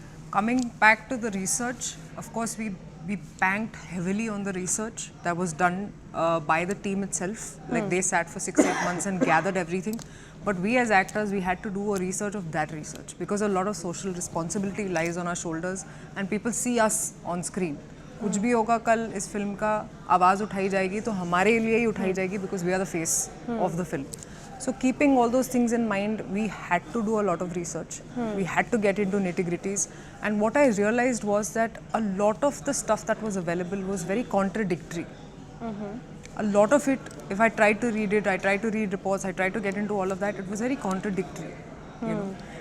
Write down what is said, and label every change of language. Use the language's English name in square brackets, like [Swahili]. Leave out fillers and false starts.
[English] Coming back to the research, of course, we banked heavily on the research that was done by the team itself. Like they sat for 6-8 months and gathered everything. But we as actors, we had to do a research of that research because a lot of social responsibility lies on our shoulders and people see us on screen. [Hindi] कुछ भी होगा कल इस film का आवाज़ उठाई जाएगी तो हमारे लिए ही उठाई जाएगी [English] because we are the face of the film. So keeping all those things in mind, we had to do a lot of research. We had to get into nitty-gritties. And what I realized was that a lot of the stuff that was available was very contradictory. A lot of it, if I tried to read it, I tried to read reports, I tried to get into all of that, it was very contradictory. You know.